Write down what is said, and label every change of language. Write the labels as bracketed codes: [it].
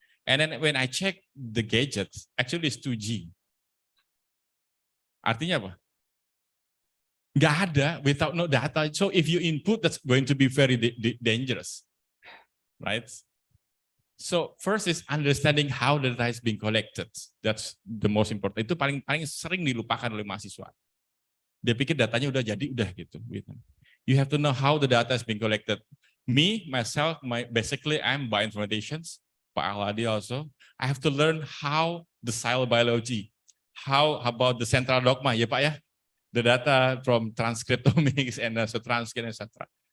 [en] And then when I check the gadgets, actually it's 2G. [id] Artinya apa? Nggak ada [en] without no data. So if you input, that's going to be very dangerous, right? So first is understanding how the data is being collected. That's the most important. [id] Itu paling sering dilupakan oleh mahasiswa. Dia pikir datanya udah jadi, udah gitu. [en] You have to know how the data is being collected. Me, myself, basically I'm bioinformaticians. Pak Ahladi also. I have to learn how the cell biology, how about the central dogma, [id] ya Pak ya? [en] The data from transcriptomics and also transcript, etc.